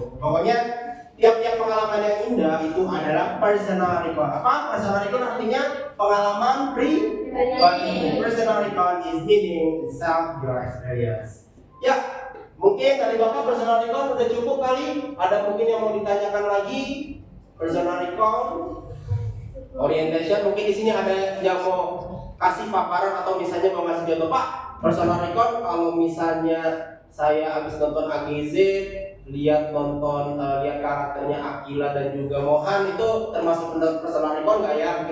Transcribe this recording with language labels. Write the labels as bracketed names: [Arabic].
[Indonesian] Pokoknya tiap-tiap pengalaman yang indah itu adalah personal recall. Apa personal recall artinya? Pengalaman pribadi. [English] Personal recall is meaning self your experience. [Indonesian] Ya, mungkin dari Bapak personal recall udah cukup kali. Ada mungkin yang mau ditanyakan lagi? Personal recall, orientation. Mungkin di sini ada yang mau kasih paparan atau misalnya mau ngasih contoh Pak. Personal recall kalau misalnya saya habis nonton AGZ, lihat karakternya Akila dan juga Mohan itu termasuk personal recall nggak ya?